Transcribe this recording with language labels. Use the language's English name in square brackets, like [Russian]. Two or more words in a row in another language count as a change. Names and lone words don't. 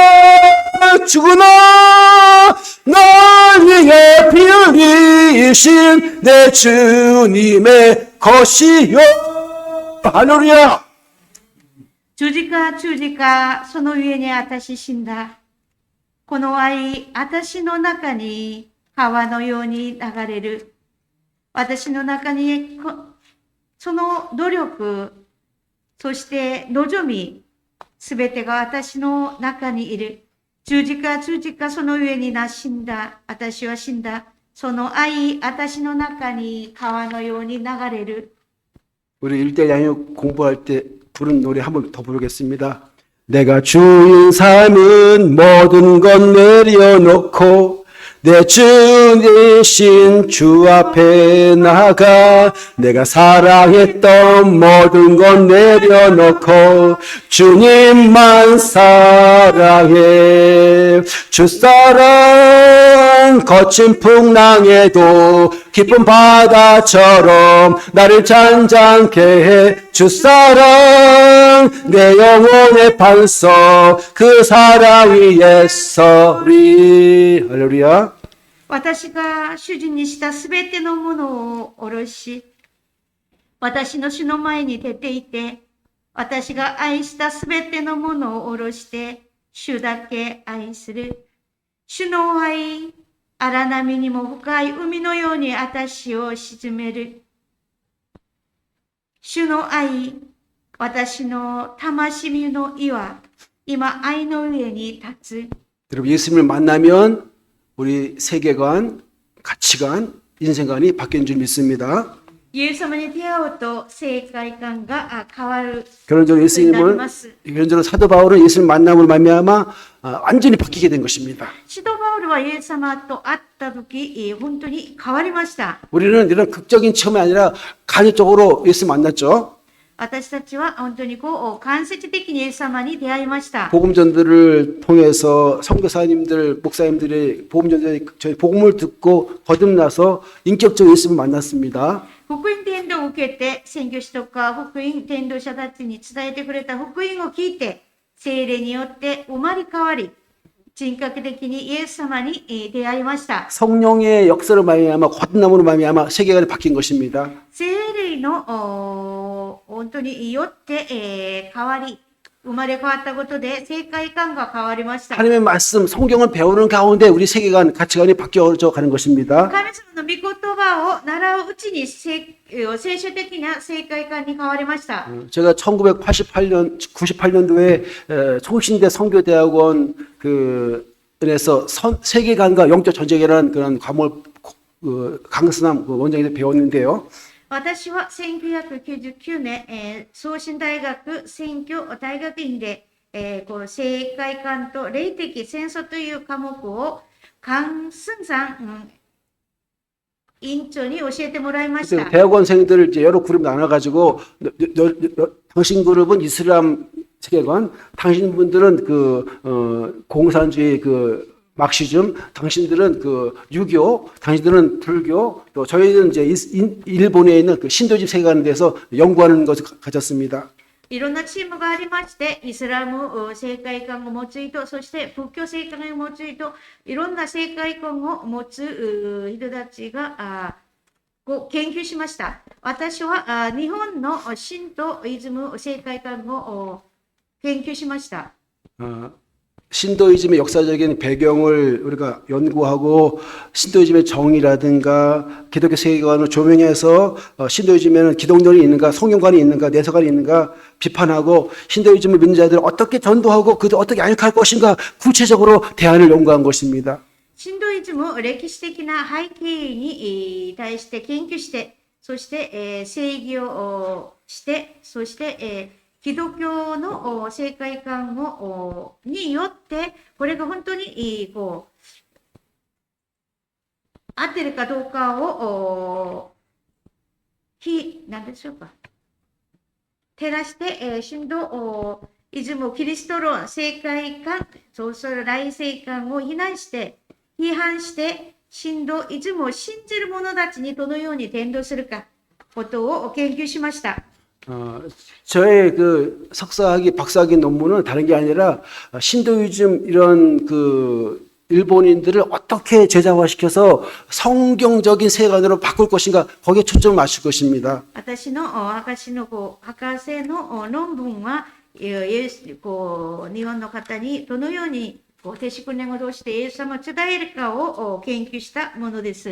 [Korean] 죽으나 날 위해 피 흘리신 내 주님의 것이요 할렐루야 [Japanese] 十字架、十字架、その上に私死んだ。この愛、私の中に川のように流れる。私の中にその努力、そして望み、すべてが私の中にいる。十字架、十字架、その上に死んだ。私は死んだ。その愛、私の中に川のように流れる。 [Korean] 우리 일대 양육 공부할 때 부른 노래 한 번 더 부르겠습니다. 내가 주인 삶은 모든 것 내려놓고 내 주이신 주 앞에 나가 내가 사랑했던 모든 것 내려놓고 주님만 사랑해 주 사랑 거친 풍랑에도 깊은 바다처럼 나를 잔잔케 해 주 사랑 내 영혼의 반석 그 사랑 위에 서리 할렐루야 [Japanese] 私が主人にしたすべてのものを下ろし、私の主の前に出ていて、私が愛したすべてのものを下ろして、主だけ愛する。主の愛、荒波にも深い海のように私を沈める。主の愛、私の魂の岩、今愛の上に立つ。 [Korean] 여러분 예수님을 만나면 우리 세계관, 가치관, 인생관이 바뀌는 줄 믿습니다. [Japanese] イエス様に出会うと世界観が変わる。 [Korean] 결론적으로 결론적으로 사도 바울은 예수님 만남을 말미암아 완전히 바뀌게 된 것입니다. [Japanese] 使徒パウルはイエス様と会った時、本当に変わりました。 [Korean] 우리는 이런 극적인 체험이 아니라 간접적으로 예수 만났죠. [Japanese] 私たちは本当に間接的にイエス様に出会いました。 [Korean] 복음전들을 통해서 선교사님들, 목사님들이 복음전들이 저희 복음을 듣고 거듭나서 인격적으로 예수님을 만났습니다. [Japanese] 福音伝道を受けて、宣教師とか福音伝道者たちに伝えてくれた福音を聞いて、聖霊によって生まれ変わり、人格的にイエス様に出会いました。 [Korean] 성령의 역사로 말미암아 거듭남으로 말미암아 세계관이 바뀐 것입니다. [Japanese] 聖霊の本当によって、変わり、生まれ変わったことで世界観が変わりました。 [Korean] 하나님의 말씀, 성경을 배우는 가운데 우리 세계관, 가치관이 바뀌어져 가는 것입니다. [Japanese] 神様の御言葉を習ううちに聖書的な世界観に変わりました。 [Korean] 제가 98년도에 총신대 선교대학원 에서 세계관과 영적 전쟁이라는 그런 과목을 강승남 원장님이 배웠는데요. [Japanese] 私は1999年、送信大学選挙大学院で、世界観と霊的戦争という科目を강승상院長に教えてもらいました。 [Korean] 대학원생들을 이제 여러 그룹 나눠가지고 당신 그룹은 이슬람 세계관, 당신 분들은 공산주의 막시즘, 당신들은 유교, 당신들은 불교, 또 저희는 이제 일본에 있는 신도집 세계관에 대해서 연구하는 것을 가졌습니다. [Japanese] いろんなチームがありまして、イスラム世界観を持つ人、そして仏教世界観を持つ人、いろんな世界観を持つ人たちが研究しました。私は日本の神道イズム世界観を研究しました。 [Korean] 신도이즘의 역사적인 배경을 우리가 연구하고 신도이즘의 정의라든가 기독교 세계관을 조명해서 신도이즘에는 기독론이 있는가, 성경관이 있는가, 내서관이 있는가 비판하고 신도이즘을 믿는 자들을 어떻게 전도하고 그들 어떻게 양육할 것인가 구체적으로 대안을 연구한 것입니다. [Japanese] 神道イズム歴史的な背景に対して研究して、そして、正義をして、そして、キリスト教の世界観によって、これが本当にこう合ってるかどうかを何でしょうか、照らして、神道イズム、キリスト論、世界観、そうする来世観を批判して、神道イズムを信じる者たちにどのように伝道するかことを研究しました。 [Korean] 저의 그 석사학위, 박사학위 논문은 다른 게 아니라 신도이즘 이런 그 일본인들을 어떻게 제자화시켜서 성경적인 세계관으로 바꿀 것인가 거기에 초점을 맞출 것입니다. [Japanese] 私の博士の論文は、日本の方にどのように停止訓練を通してイエス様を伝えるかを研究したものです。